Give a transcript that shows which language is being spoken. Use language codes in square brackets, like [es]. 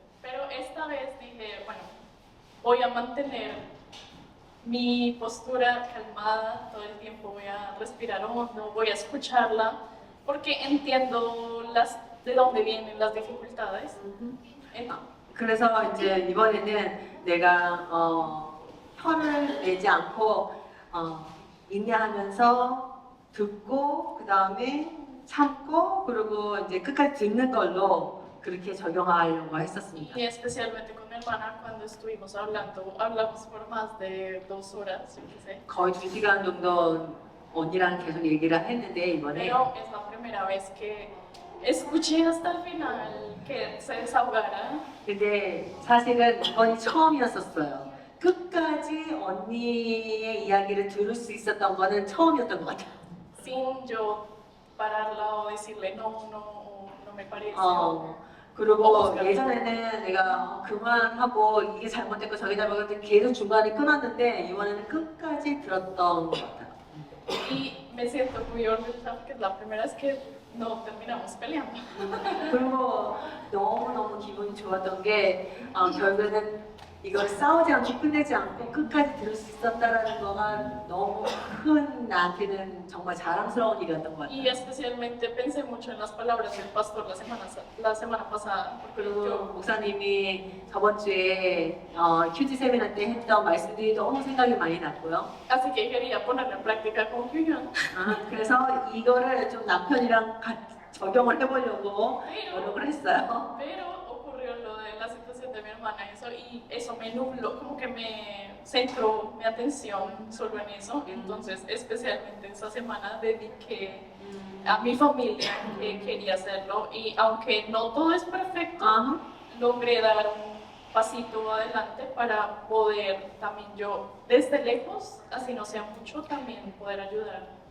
[es] Pero esta vez dije, bueno, voy a mantener mi postura calmada todo el tiempo, voy a respirar hondo, voy a escucharla, porque entiendo de dónde vienen las dificultades. [ko] 그래서 이제 이번에는 내가 혀를 내지 않고 인내하면서 듣고 그 다음에 참고 그리고 이제 끝까지 듣는 걸로 그렇게 적용하려고 했었습니다. [es] Y especialmente con mi hermana, cuando estuvimos hablando, hablamos por más de 2 horas, yo qué sé. [ko] 거의 2시간 정도 언니랑 계속 얘기를 했는데 이번에 [es] Pero es la primera vez que escuché hasta el final que se desahogara. [ko] 근데 사실은 이번이 처음이었었어요. 끝까지 언니의 이야기를 들을 수 있었던 거는 처음이었던 것 같아요. [es] Sin yo pararla o decirle no, no, o no me parece. [ko] 그리고 예전에는 내가 그만하고 이게 잘못됐고 저게 잘못됐고 계속 중간에 끊었는데 이번에는 끝까지 들었던 것 같아요. [es] Y me siento muy orgullosa porque es la primera vez que no terminamos peleando. [ko] 그리고 너무너무 기분이 좋았던 게 결국에는 이걸 싸우지 않고 끝내지 않고 끝까지 들을 수 있었다라는 거가 너무 큰 나한테는 정말 자랑스러운 일이었던 것 [es] Y [ko] 같아요. [es] especialmente pensé mucho en las palabras del pastor la semana pasada, porque [ko] 그리고 [es] yo [ko] 목사님이 저번 주에 큐티 세미나 때 했던 말씀들이 너무 생각이 많이 났고요. [es] así que quería ponerlo en práctica con Kyuhyun. [ko] 그래서 이거를 좀 남편이랑 같이 적용을 해보려고 노력을 했어요. [es] Pero ocurrió lo de la situación de mi hermana y eso me nubló, como que me centró mi atención solo en eso. Entonces, especialmente esta semana dediqué a mi familia que quería hacerlo y aunque no todo es perfecto, logré dar un pasito adelante para poder también yo desde lejos, así no sea mucho, también poder ayudar.